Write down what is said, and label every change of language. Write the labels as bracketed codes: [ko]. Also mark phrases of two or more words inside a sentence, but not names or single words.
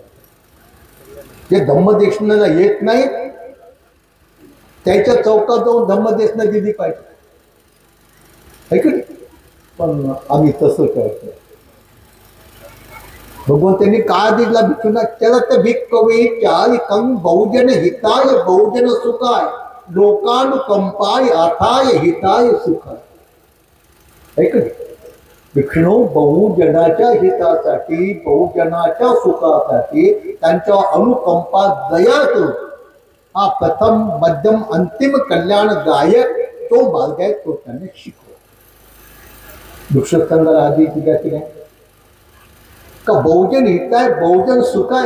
[mr] जे धम्मदेशनाला येत नाही त्याच्या चौकात जाऊन धम्मदेशना दिली पाहिजे, है की नाही? पण आम्ही तसं करतो. भगवंतांनी काय दिला भिक्षूंना? [pi] चलत भिक्खवे चारिकं बहुजन हिताय बहुजन सुखाय लोकानुकंपाय अथाय हिताय सुखाय. [mr] है की नाही? भिक्षू बहुजनाच्या हितासाठी, बहुजनाच्या सुखासाठी त्यांच्या अनुकंपा दया करून हा प्रथम मध्यम अंतिम कल्याण गायक तो मार्ग आहे, तो त्यांनी शिकवला. दुष्टसंघाला आधी दिला की नाही का बहुजन हित आहे, बहुजन सुख आहे.